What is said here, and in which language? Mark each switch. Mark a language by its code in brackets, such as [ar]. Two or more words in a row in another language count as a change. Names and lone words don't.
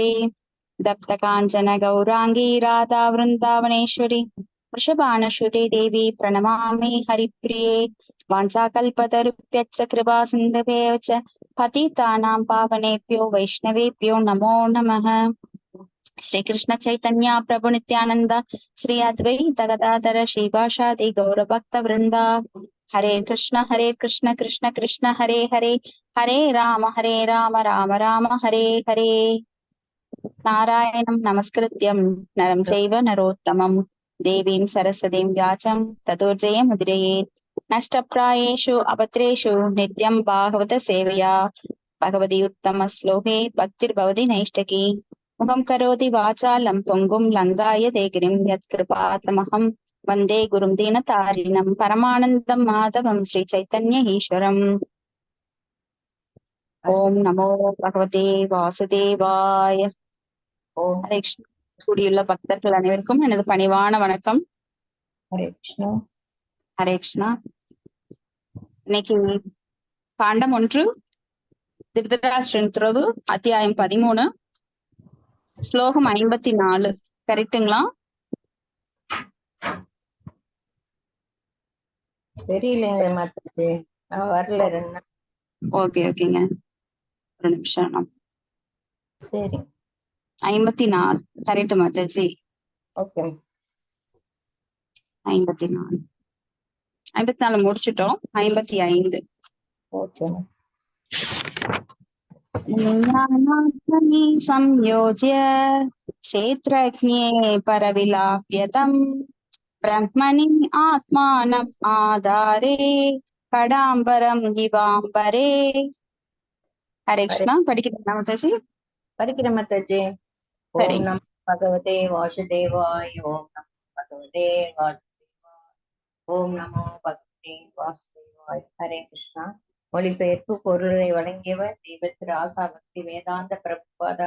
[sa] दत्तकाञ्चन गौराङ्गी राधा वृन्दावनेश्वरी वृषभानुसुते देवी प्रणमामि हरिप्रिये। वाञ्छाकल्पतरुभ्यश्च कृपा सिन्धुभ्यः च पतितानां पावनेभ्यो वैष्णवेभ्यो नमो नमः। श्री कृष्ण चैतन्य प्रभु नित्यानंद श्री अद्वैत गदाधर श्रीवासादि गौर भक्त वृंदा। हरे कृष्ण कृष्ण कृष्ण हरे हरे, हरे राम राम राम हरे हरे। नारायणं नमस्कृत्यं नरं चैव नरोत्तमं देवीं सरस्वतीं व्यासं ततो जयमुदीरयेत्। नष्टप्रायेषु अभद्रेषु नित्यं भागवत सेवया भगवती उत्तम श्लोके भक्तिर्भवति नैष्ठकी। मुखं करोति वाचालं पुङ्गुं लङ्घाय देगिरिं यत्कृपातमहं वन्दे गुरुं दीनतारिणं परमानन्दं माधवं श्रीचैतन्य ईश्वरम्। ओम नमो भगवते वासुदेवाय। ஓம் हरे कृष्ण. [ta] கூடியுள்ள பக்தர்கள் அனைவருக்கும் எனது பணிவான வணக்கம். [sa] हरे कृष्ण. हरे कृष्ण. [ta] இன்னைக்கு பாண்டம் 1 திருதராஷ்டிரன் துறவு அத்தியாயம் 13 ஸ்லோகம் 54 கரெக்டுங்களா? தெரியலங்க மாத்தாச்சு, நான் வரல 2 நாள். ஓகேங்க, ஒரு நிமிஷம். சரி, 54 கரெக்ட் மாத்தாச்சி. ஓகே. 54 முடிச்சிட்டோம். 55 ஓகே. [sa] ज्ञानाग्नि संयोज्य क्षेत्रज्ञे परविलाप्यतम् ब्रह्मणि आत्मानम् आधारे कडाम्बरम् इवाम्बरे। हरे कृष्णा. [ta] படிக்கிறீங்களா மாதாஜி? படிக்கிற மாத்தாச்சு. சரி. [sa] ॐ नम भगवते वासुदेवाय। ॐ नम भगवते वासुदेवाय. ॐ नमो भगवते वासुदेवाय। हरे कृष्ण. [ta] மொழிபெயர்ப்பு பொருளை வழங்கியவர் தெய்வத்திரு ஆசா பக்தி வேதாந்த பிரபுபாதா.